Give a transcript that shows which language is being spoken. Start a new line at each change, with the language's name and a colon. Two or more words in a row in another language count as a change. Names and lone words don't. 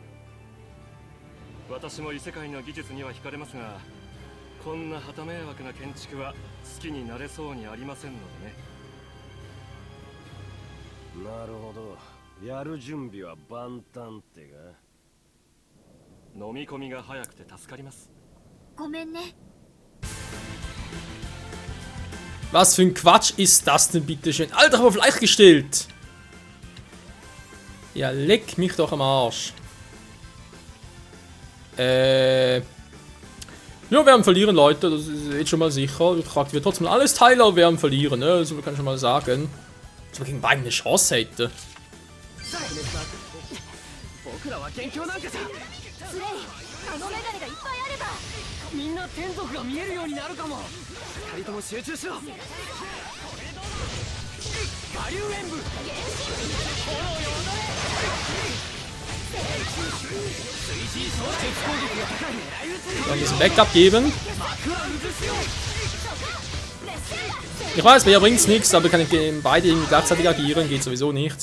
Japanese: 私も異世界の技術には惹かれますが、こんな旗迷惑な建築は好きになれそうにありませんのでね。なるほど、やる準備は万端ってか。飲み込みが早くて助かります。ごめんね。
German: Was für ein Quatsch ist das denn, bitteschön? Alter, aber Fleisch gestellt! Ja, leck mich doch am Arsch. Ja, wir werden verlieren, Leute, das ist jetzt schon mal sicher. Ich aktiviere trotzdem alles Teile, aber wir werden verlieren, ne? Also, kann ich schon mal sagen. Dass wir gegen beide eine Chance hätten.
Japanese: 僕らは元凶なんかさ。スレイ、あのメガネがいっぱいあれば。みんな天族が見えるようになるかも。二人とも集中しろ。我流演武。
German: Dann diesen Backup geben. Ich weiß, mir bringt's nichts, aber kann ich gegen beide irgendwie gleichzeitig agieren, geht sowieso nicht.